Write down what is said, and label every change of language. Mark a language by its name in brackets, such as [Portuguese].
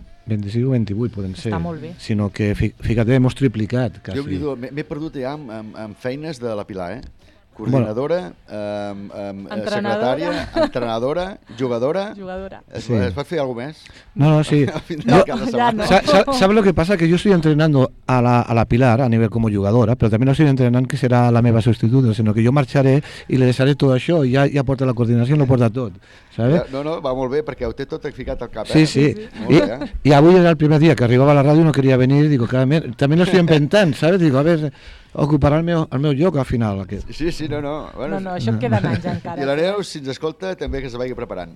[Catalan] 26 o 28 poden està ser. Està molt bé. Sinó que, fíjate, hem triplicat, quasi. Jo oblido, m'he perdut ja amb feines de la Pilar, coordinadora, secretària, entrenadora, jugadora. Sí. Es pot fer alguna cosa més? No, no, sí. No, ja no. [Spanish] Sabe lo que pasa? Que yo estoy entrenando a la Pilar a nivel como jugadora, pero también estoy entrenando que será [Catalan] la meva sustituta, [Spanish] sino que yo marcharé y le deixaré todo això y [Catalan] ja porta la coordinació, lo porta tot. [Spanish] ¿Sabes? [Catalan] No, no, va molt bé, perquè ho té tot ficat al cap. Sí, eh? Sí. Sí. I avui era el primer dia que arribava a la ràdio i no quería venir, [Spanish] digo, també lo estoy inventant, ¿sabes? Digo, a ver... [Catalan] Ocuparà el meu lloc al final. Aquest. Sí, sí, no, no. Bueno, no, no, això no. Queda anys encara. I l'Areu, si ens escolta, també que se vagi preparant.